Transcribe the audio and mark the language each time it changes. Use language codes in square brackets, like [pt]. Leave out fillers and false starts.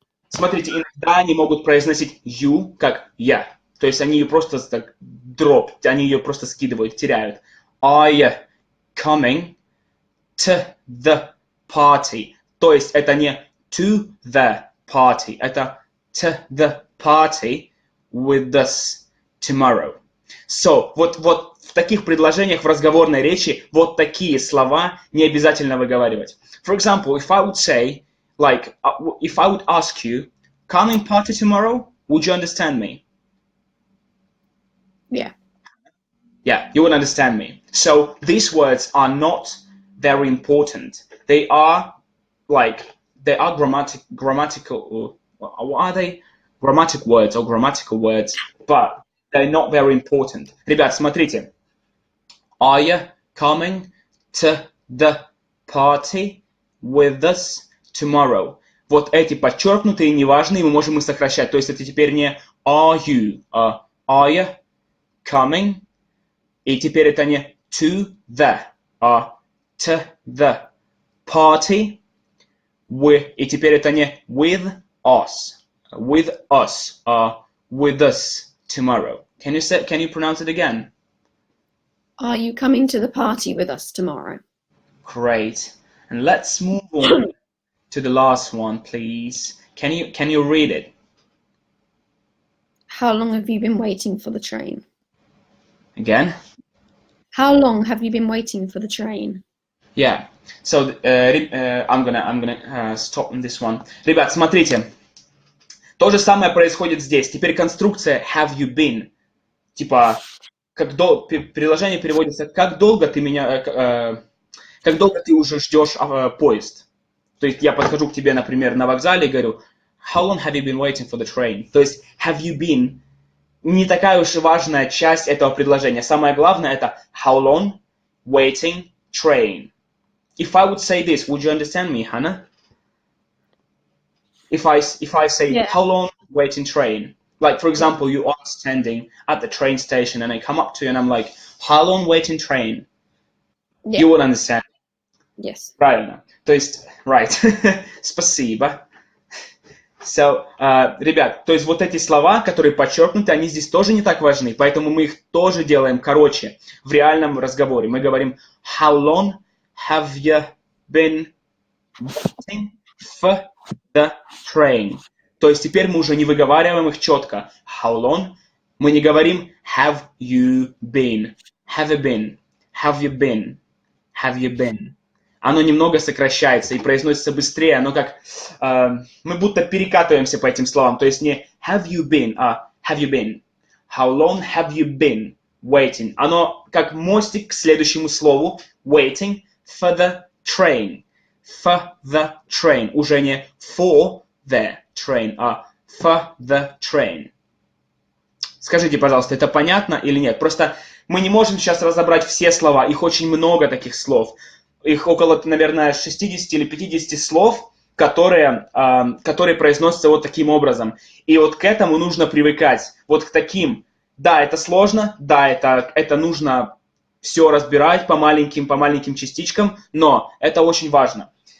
[ru] Смотрите, иногда они могут произносить you как я. То есть они ее просто так они ее просто скидывают, теряют. [en] Are you coming to the party? [ru] То есть это не [en] to the party, [ru] это [en] to the party with us tomorrow. [ru] So, вот в таких предложениях в разговорной речи вот такие слова не обязательно выговаривать. [en] For example, if I would say, like, if I would ask you, coming party tomorrow, would you understand me? Yeah. Yeah, you would understand me. So, these words are not very important. They are grammatical, are they? Grammatic words or grammatical words, but they're not very important. [ru] Ребят, смотрите. [en] Are you coming to the party with us tomorrow? [ru] Вот эти подчеркнутые, неважные, мы можем их сокращать. То есть это теперь не [en] Are you? Are you coming? [ru] И теперь это не [en] to the, [ru] а [en] to the party. [ru] И теперь это не [en] with us. With us. With us tomorrow. Can you pronounce it again? Are you coming to the party with us tomorrow? Great. And let's move on to the last one, please. Can you read it? How long have you been waiting for the train? Again? How long have you been waiting for the train? Yeah. So I'm gonna stop on this one. [ru] Ребят, смотрите. То же самое происходит здесь. Теперь конструкция have you been. Типа, приложение переводится, как долго ты уже ждешь поезд. То есть я подхожу к тебе, например, на вокзале и говорю, [en] how long have you been waiting for the train? [ru] То есть [en] have you been [ru] не такая уж и важная часть этого предложения. Самое главное это [en] how long waiting train. If I would say this, would you understand me, Hannah? If I say Yeah. how long waiting train, like for example, you are standing at the train station and I come up to you and I'm like, how long waiting train? Yeah. You would understand. Yes. [ru] Правильно. То есть, right. Спасибо. So, ребят, то есть вот эти слова, которые подчеркнуты, они здесь тоже не так важны, поэтому мы их тоже делаем короче в реальном разговоре. Мы говорим, [en] how long have you been waiting for the train? [ru] То есть теперь мы уже не выговариваем их четко. [en] How long? [ru] Мы не говорим [en] have you been, have you been, [ru] have you been, have you been. Оно немного сокращается и произносится быстрее, оно как... мы будто перекатываемся по этим словам. То есть не [en] have you been, а have you been. How long have you been waiting? [ru] Оно как мостик к следующему слову. [en] Waiting for the train. For the train. [ru] Уже не [en] for the train, [ru] а for the train. Скажите, пожалуйста, это понятно или нет? Просто мы не можем сейчас разобрать все слова. Их очень много таких слов. Их около, наверное, 60 или 50 слов, которые произносятся вот таким образом. И вот к этому нужно привыкать. Вот к таким. Да, это сложно, да, это нужно все разбирать по маленьким частичкам, но это очень важно.